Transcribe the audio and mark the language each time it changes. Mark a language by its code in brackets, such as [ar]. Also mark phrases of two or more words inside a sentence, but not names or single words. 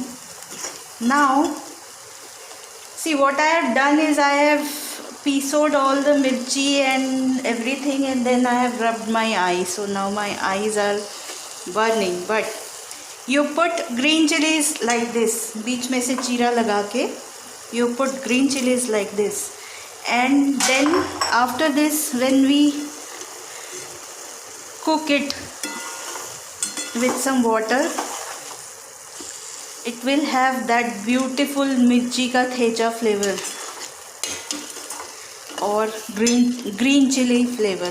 [en] Now see, what I have done is I have pieced all the mirchi and everything, and then I have rubbed my eyes. So now my eyes are burning. But you put green chilies like this, [hi] बीच में से चीरा लगा के [en] you put green chilies like this, and then after this when we cook it with some water, it will have that beautiful [hi] मिर्ची का तेजा [en] flavor or green chili flavor.